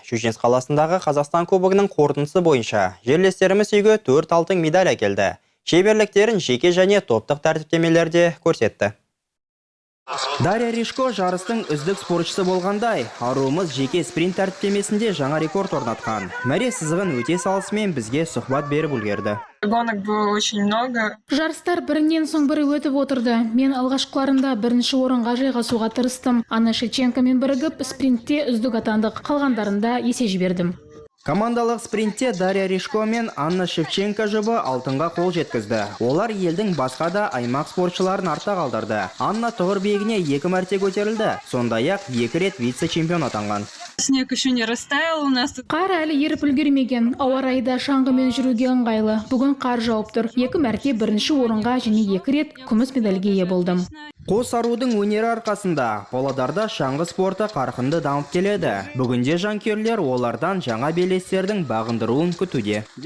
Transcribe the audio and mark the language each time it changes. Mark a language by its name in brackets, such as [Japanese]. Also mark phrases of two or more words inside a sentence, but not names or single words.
[Kazakh] Шымкент қаласындағы Қазақстан кубогының қорытындысы бойынша жерлестеріміз үйге 4 алтын медаль әкелді. Шеберліктерін жеке және топтық тәртіптемелерде көрсетті. Дарья Ришко жарыстың үздік спортшысы болғандай, аруымыз жеке спринт тәртіптемесінде жаңа рекорд орнатқан. Мәре сызығын өте салысымен бізге сұхбат беріп үлгерді. [Russian] Гонок было очень много. [Kazakh] Жарыстар бірінен соң бірі өтіп отырды. Мен алғашқыларында бірінші орынға жайғасуға тырыстым. Анна Шевченкомен бірігіп спринтте үздік атандық. Қалғандарында есе жібердім. Командалық спринтте Дарья Ришко мен Анна Шевченко жұбы алтынға қол жеткізді. Олар елдің басқа да аймақ спортшыларын артта қалдырды. Анна тұғыр биігіне 2 мәрте көтерілді. Сондай-ақ 2 рет вице-чемпион атанған. [Russian] Снег еще не растаял у нас. [Kazakh] Қар әлі еріп үлгермеген. Ауа райы да шаңғымен жүруге ыңғайлы. Бүгін қар жауып тұр. 2 мәрте бірінші орынға және 2 рет күміс медальге ие болдым. Қос арудың өнері арқасында Павлодарда шаңғы спорты қарқынды дамып келеді. Бүгінде жанкүйерлер олардан жаңа белестердің бағындыруын күтуде.